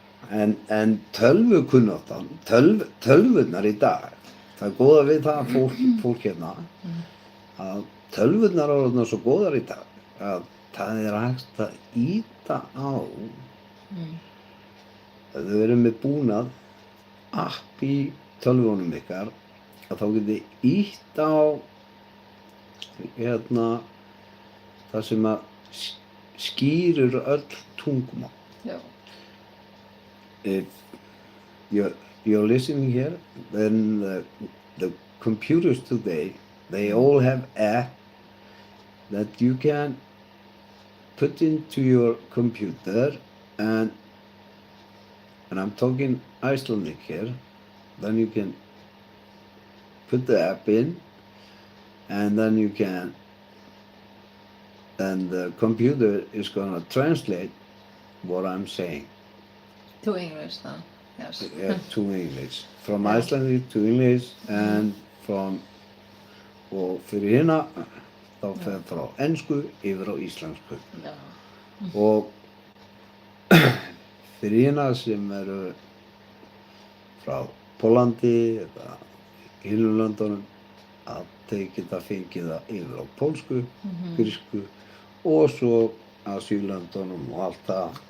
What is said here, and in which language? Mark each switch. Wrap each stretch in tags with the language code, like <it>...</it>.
<is>en tölvukunnáttan, tölvurnar í dag, það er góða við það fólk hérna að tölvurnar eru orðnar svo góðar í dag að það er hægt að ýta á að þau eru með búnað app í tölvunum ykkar að þá getið ýtt á það sem að skýrir öll tungumál. Já.</is> <en>If you're listening here, then the computers today, they all have app that you can put into your computer and I'm talking Icelandic here. Then you can put the app in and then the computer is gonna translate what I'm saying. To English then, yes. To English. From Icelandic to English and</en> <is>og fyrir hérna þá fer frá ensku yfir á íslensku. Já. Og fyrir hérna sem eru frá Póllandi eða hinum löndunum að þeir geta fengið það yfir á pólsku, grísku og svo Asíulöndunum og allt það.</is>